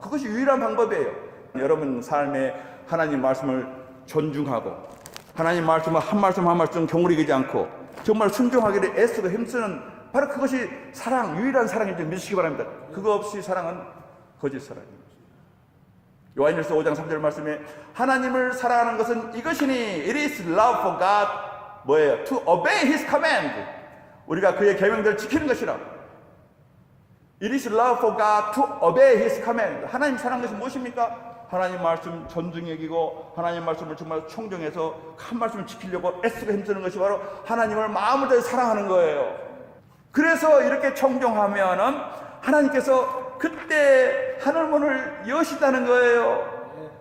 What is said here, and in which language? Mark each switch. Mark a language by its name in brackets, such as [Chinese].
[Korean] 그것이 유일한 방법이에요. 여러분 삶에 하나님 말씀을 존중하고 하나님 말씀을 한 말씀 한 말씀 경홀히 않고 정말 순종하기를 애쓰고 힘쓰는 바로 그것이 사랑, 유일한 사랑인지 믿으시기 바랍니다. 그거 없이 사랑은 거짓 사랑입니다. 요한일서 5장 3절 말씀에 하나님을 사랑하는 것은 이것이니 [English] it is love for God [Korean] 뭐예요? [English] To obey His command. [Korean] 우리가 그의 계명들을 지키는 것이라. [English] It is love for God to obey His command. [Korean] 하나님 사랑하는 것은 무엇입니까? 하나님 말씀 존중히 여기고 하나님 말씀을 정말 청정해서 한 말씀을 지키려고 애쓰고 힘쓰는 것이 바로 하나님을 마음을 다해 사랑하는 거예요. 그래서 이렇게 청정하면은 하나님께서 그때 하늘문을 여시다는 거예요.